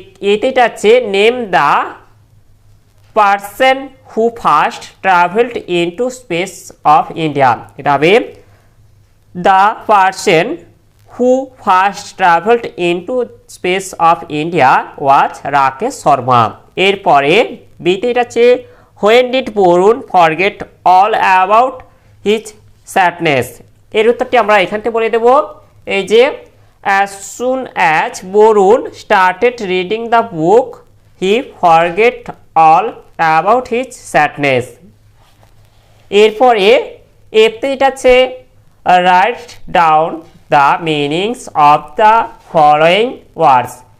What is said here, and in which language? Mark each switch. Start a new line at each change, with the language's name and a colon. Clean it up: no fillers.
Bangla: এতে এটা আছে
English: name the person who first travelled into space of India,
Bangla: এটা হবে
English: The person who first travelled into space of India was Rakesh Sharma.
Bangla: এরপরে বিতে এটা আছে
English: When did Varun forget all about his sadness.
Bangla: এর উত্তরটি আমরা এখান থেকে বলে দেব, এই যে
English: as soon as Varun started reading the book he forget all about his sadness।
Bangla: এরপরে এতে এটা আছে
English: Write down the meanings of the following words.